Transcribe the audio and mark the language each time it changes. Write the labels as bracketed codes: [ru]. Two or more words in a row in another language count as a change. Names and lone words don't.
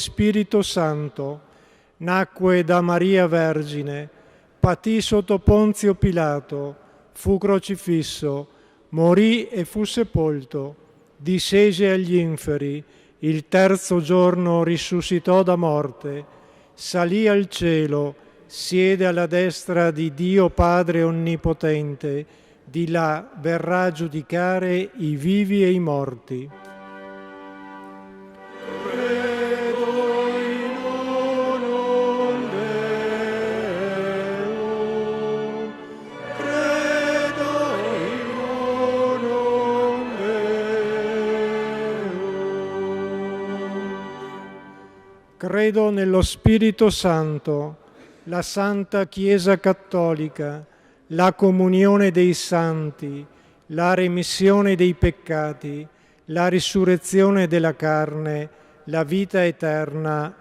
[it] Spirito Santo, nacque da Maria Vergine, patì sotto Ponzio Pilato, fu crocifisso, morì e fu sepolto, discese agli inferi, il terzo giorno risuscitò da morte, salì al cielo, siede alla destra di Dio Padre Onnipotente, di là verrà a giudicare i vivi e i morti. [la] Credo in uno Deo, credo in uno Deo. [it] Credo nello Spirito Santo, la Santa Chiesa Cattolica, la comunione dei santi, la remissione dei peccati, la risurrezione della carne, la vita eterna.